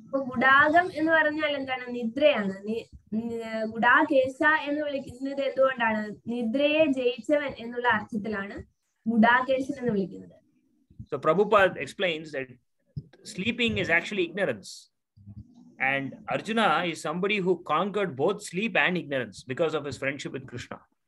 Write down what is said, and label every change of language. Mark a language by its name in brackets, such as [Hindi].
[Malayalam] ഗുഡാകം എന്ന് പറഞ്ഞാൽ എന്താണ്? നിദ്രയാണ്. ഗുഡാകേശ എന്ന് വിളിക്കുന്നത് എന്തുകൊണ്ടാണ്? നിദ്രയെ ജയിച്ചവൻ എന്നുള്ള അർത്ഥത്തിലാണ് ഗുഡാകേശൻ എന്ന് വിളിക്കുന്നത്. [English] So Prabhupada explains that sleeping is actually ignorance and Arjuna is somebody who conquered both sleep and ignorance because of his friendship with Krishna.